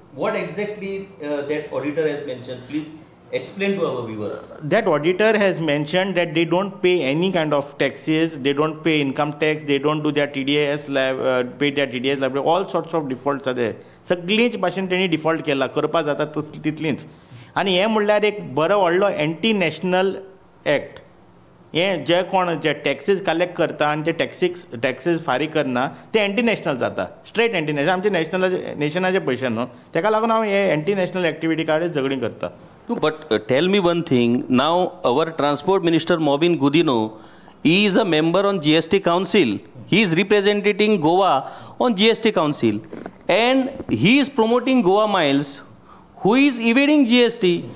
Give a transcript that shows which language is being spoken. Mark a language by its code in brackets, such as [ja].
[en] What exactly that auditor has mentioned? Please explain to our viewers. That auditor has mentioned that they don't pay any kind of taxes, they don't pay income tax, they don't do their TDS, pay their TDS liability, all sorts of defaults are there. [gom] सगळींच भाशेन तेणी default केला, करपा जाता तितलींच. आनी हें म्हणल्यार एक बरो व्हडलो एंटी नॅशनल एक्ट. हें जे कोण जे टॅक्सीस कलेक्ट करता आनी ते टॅक्सीस फारीक करना ते एंटी नॅशनल जाता, स्ट्रेट एंटी नॅशनल. आमचे नेशनाचे पयशे न्हू, तेका लागून हांव हे एंटी नॅशनल एक्टिविटी कडेन झगडीं करता. [en] But tell me one thing, now our transport minister Mobin Gudino, he is a member on GST council, he is representing Goa on GST council, and he is promoting Goa miles who is evading GST.